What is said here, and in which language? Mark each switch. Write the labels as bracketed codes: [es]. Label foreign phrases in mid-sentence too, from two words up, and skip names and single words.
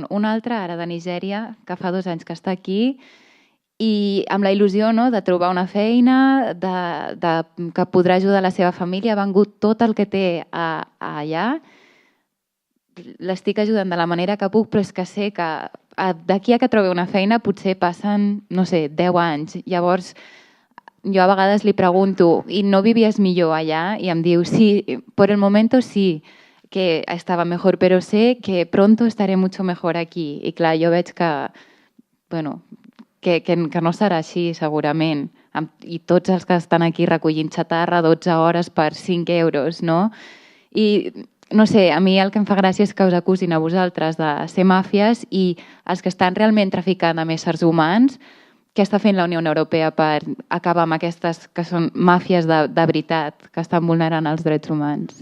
[ca] Un altre, ara de Nigèria, que fa 2 anys que està aquí, i amb la il·lusió de trobar una feina, que podrà ajudar la seva família, ha vengut tot el que té allà. L'estic ajudant de la manera que puc, però és que sé que d'aquí a que trobi una feina potser passen, no sé, 10 anys. Llavors, jo a vegades li pregunto, [es] ¿y no vivías millor allá? [ca] I em diu, sí, [es] por el momento sí, que estava mejor, però sé que pronto estaré mucho mejor aquí. [ca] I clar, jo veig que, bueno, que no serà així, segurament. I tots els que estan aquí recollint xatarra 12 hores per 5 euros, no? I no sé, a mi el que em fa gràcia és que us acusin a vosaltres de ser màfies i els que estan realment traficant amb éssers humans, què està fent la Unió Europea per acabar amb aquestes que són màfies de veritat, que estan vulnerant els drets humans?